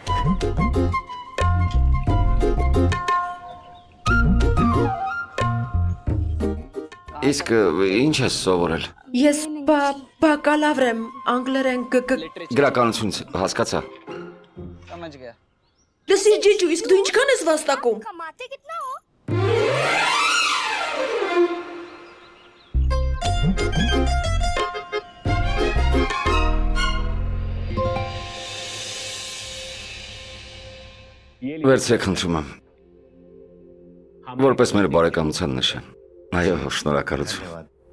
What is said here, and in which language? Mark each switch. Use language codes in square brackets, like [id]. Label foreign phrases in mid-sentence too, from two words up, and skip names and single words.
[hy] Իսկ ինչ ես սովորել։ Ես բակալավր եմ, անգլերեն Գրականություն հասկացա։ Լսիր ջիջու, իսկ դու ինչքան ես վաստակում։ [hi] कमाते कितना हो [hy] Վերցրեք խնդրում եմ։ Որպես մեր բարեկամության նշան։ Այո, շնորհակալություն։